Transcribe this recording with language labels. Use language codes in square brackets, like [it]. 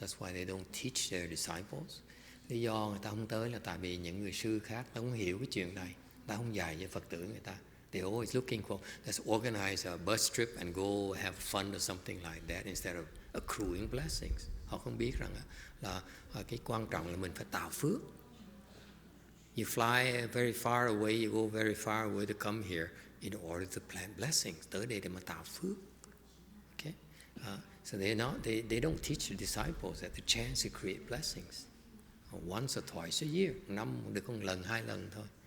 [en] That's why they don't teach their disciples. [vi] Lý do người ta không tới là tại vì những người sư khác ta không hiểu cái chuyện này, ta không dạy cho Phật tử người ta. [en] They're always looking for, let's organize a bus trip and go have fun or something like that instead of accruing blessings. [vi] Họ không biết rằng là cái quan trọng là mình phải tạo phước. [en] You fly very far away, you go very far away to come here in order to plant blessings. [vi] Tới đây để mà tạo phước. [en] Okay? So they don't teach the disciples that the chance to create blessings. Once or twice a year, [vi] năm được một lần, 2 lần thôi.